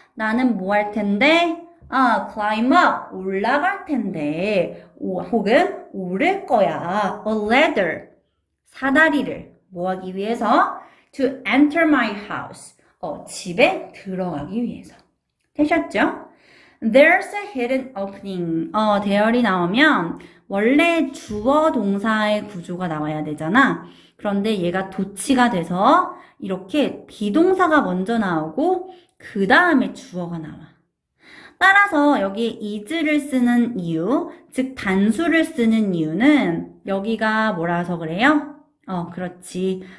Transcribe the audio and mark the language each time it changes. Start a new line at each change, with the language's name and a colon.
Korean: 나는 뭐 할 텐데?
English: climb up
Korean: 올라갈 텐데 혹은 오를 거야.
English: a ladder
Korean: 사다리를 뭐 하기 위해서?
English: to enter my house
Korean: 집에 들어가기 위해서. 되셨죠?
English: There's a hidden opening.
Korean: 대열이 나오면 원래 주어 동사의 구조가 나와야 되잖아. 그런데 얘가 도치가 돼서 이렇게 비동사가 먼저 나오고 그 다음에 주어가 나와. 따라서 여기 is를 쓰는 이유, 즉 단수를 쓰는 이유는 여기가 뭐라서 그래요? 그렇지.